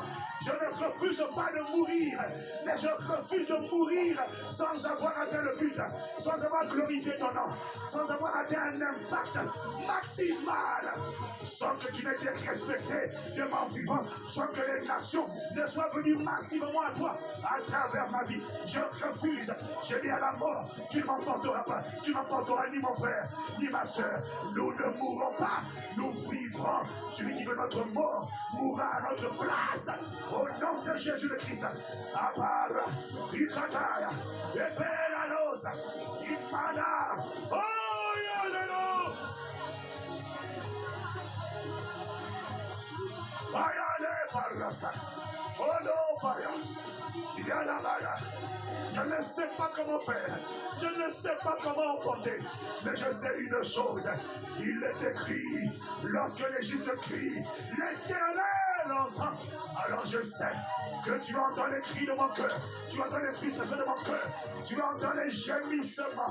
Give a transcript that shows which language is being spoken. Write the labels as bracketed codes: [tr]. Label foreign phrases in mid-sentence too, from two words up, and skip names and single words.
[fr] Je ne refuse pas de mourir, mais je refuse de mourir sans avoir atteint le but, sans avoir glorifié ton nom, sans avoir atteint un impact maximal, sans que tu n'aies été respecté de mon vivant, sans que les nations ne soient venues massivement à toi à travers ma vie. Je refuse. Je dis à la mort, tu ne m'emporteras pas. Tu n'emporteras ni mon frère, ni ma soeur. Nous ne mourrons pas, nous vivrons. Celui qui veut notre mort mourra à notre place. Au nom de Jésus le Christ. Apara, Ikataya, Epelanosa, Imana. Oh, Yalelo. Bayale Barasa. Oh non, Baya. Yanabaya. Je ne sais pas comment faire. Je ne sais pas comment fonder. Mais je sais une chose. Il est écrit, lorsque les justes crient, l'Éternel entend. Alors je sais que tu entends les cris de mon cœur. Tu entends les frustrations de mon cœur. Tu entends les gémissements.